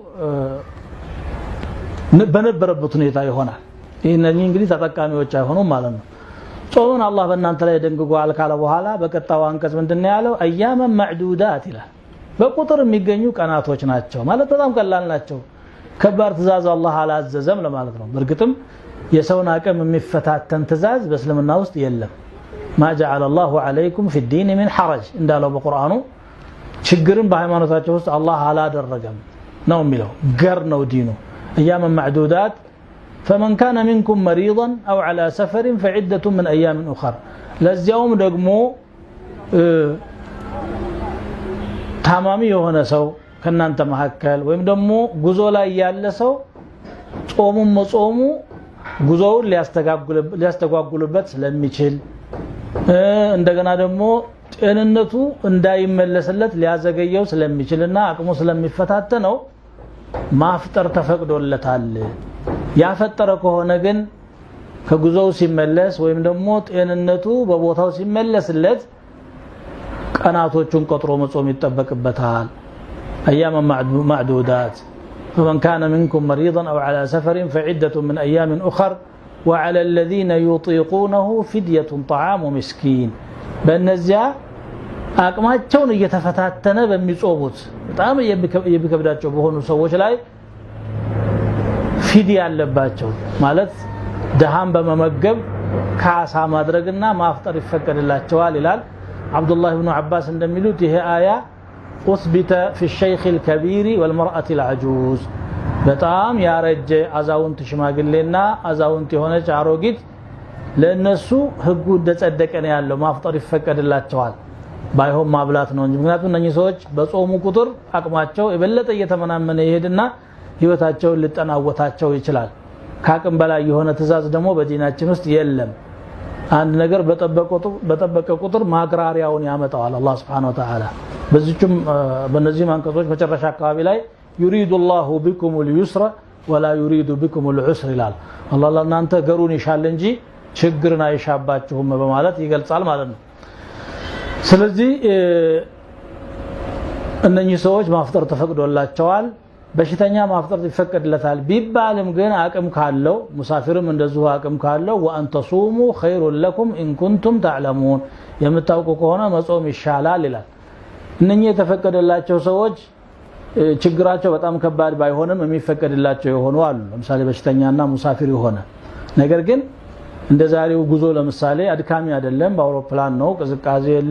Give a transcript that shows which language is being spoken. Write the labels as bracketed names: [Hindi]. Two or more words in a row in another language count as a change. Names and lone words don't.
[Amharic] በነበረበት ሁኔታ ይሆናል። ይሄንን እንግዲህ ተጠቃሚዎች አይሆኑም ማለት ነው። ጾሙን አላህ በእናንተ ላይ ደንግጓል ካለ በኋላ በቀጣው አንቀጽ ምንድነው ያለው? [Arabic] أياما معدودات [Amharic] ይላል። በቁጥር የሚገኙ ቀናቶች ናቸው ማለት በጣም ቀላል ናቸው። ከባድ ትእዛዝ አላህ አላዘዘም ለማለት ነው። በርግጥም የሰውን አቅም የሚፈታተን ትእዛዝ በእስልምና ውስጥ የለም። [Arabic] ما جعل الله عليكم في الدين من حرج [Amharic] እንዳለው በቁርአኑ ችግርን በሃይማኖታቸው ውስጥ አላህ አላደረገም ነው የሚለው። ገር ነው ዲኑ። [Arabic] ايام معدودات فمن كان منكم مريضا او على سفر فعدة من ايام اخرى [Amharic] ለዚያውም ደግሞ ታማሚ የሆነ ሰው ከናንተ መሐከል ወይም ደግሞ ጉዞ ላይ ያለ ሰው ጾሙን መጾሙ ጉዞውን ሊያስተጓጉልበት ስለሚችል እንደገና ደግሞ ጤንነቱ እንዳይመለስለት ሊያዘገየው ስለሚችልና አቅሙ ስለሚፈታተነው ማፍጠር ተፈቅዶለታል። ያፈጠረ ከሆነ ግን ከጉዞው ሲመለስ ወይም ደግሞ ጤንነቱ በቦታው ሲመለስለት ቀናቶቹን ቆጥሮ መጾም ይጠበቅበታል። [Arabic] ايام معدودات فمن كان منكم مريضا او على سفر فعدة من ايام اخر وعلى الذين يطيقونه فدية طعام مسكين [Amharic] በእነዚያ አቅማቸውን እየተፈታተነ በሚጾሙት በጣም የሚከብዳቸው በሆኑ ሰዎች ላይ ፊዲያ አለባቸው ማለት ደሃም በመመገብ ካሳ ማድረግና ማፍጠር ይፈቀድላቸዋል ይላል። አብዱላህ ኢብኑ አባስ እንደሚሉት ይሄ አያ [Arabic] أثبت في الشيخ الكبير والمرأة العجوز [Amharic] በጣም ያረጀ አዛውንት ሽማግሌና አዛውንት የሆነች አሮጊት ለነሱ ህጉ እንደጸደቀ ነው ያለው ማፍጠር ይፈቀድላቸዋል። ባይሆን ማብላት ነው እንጂ ምክንያቱም እነኚህ ሰዎች በጾሙ ቁጥር አቅማቸው የበለጠ እየተመናመነ ይሄድና ህይወታቸውን ሊጠናወታቸው ይችላል። ካቅም በላይ የሆነ ትእዛዝ ደግሞ በዲናችን ውስጥ የለም። አንድ ነገር በጠበቀ ቁጥር ማግራሪያውን ያመጣዋል አላህ [Arabic] سبحانه وتعالى። [Amharic] በዚህም በነዚህ አንቀጾች መጨረሻ አካባቢ ላይ [Arabic] يريد الله بكم اليسر ولا يريد بكم العسر [Amharic] ይላል። አላህ ለእናንተ ገሩን ይሻል እንጂ ችግርን አይሻባችሁም በማለት ይገልጻል ማለት ነው። ስለዚህ እነኚህ ሰዎች ማፍጠር ተፈቅዶላቸዋል። በሽተኛ ማፍጠር ይፈቀድለታል ቢባልም ግን አቅም ካለው ሙሳፊርም እንደዚሁ አቅም ካለው [Arabic] وان تصوموا خير لكم ان كنتم تعلمون [Amharic] የምታውቁ ከሆነ መጾም ይሻላል ይላል። እነኚህ የተፈቀደላቸው ሰዎች ችግራቸው በጣም ከባድ ባይሆንም የሚፈቀድላቸው የሆኑ አሉ። ለምሳሌ በሽተኛና ሙሳፊር የሆነ ነገር ግን እንደዛሬው ጉዞ ለምሳሌ አድካሚ አይደለም በአውሮፕላን ነው ቅዝቃዜ የለ